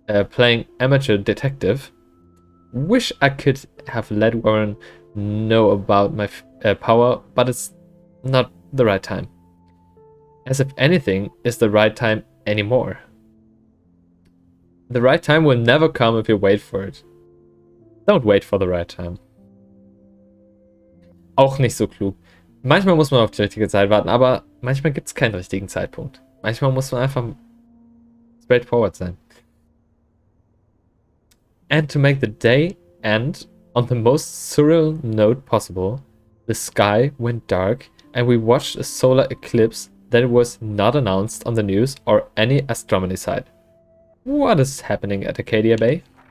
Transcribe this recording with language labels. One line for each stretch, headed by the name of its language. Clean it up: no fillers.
English: playing amateur detective. Wish I could have let Warren know about my power, but it's not the right time. As if anything is the right time anymore. The right time will never come if you wait for it. Don't wait for the right time.
German: Auch nicht so klug. Manchmal muss man auf die richtige Zeit warten, aber manchmal gibt es keinen richtigen Zeitpunkt. Manchmal muss man einfach straightforward sein.
English: And to make the day end on the most surreal note possible, the sky went dark and we watched a solar eclipse that was not announced on the news or any astronomy site. What is happening at Acadia Bay?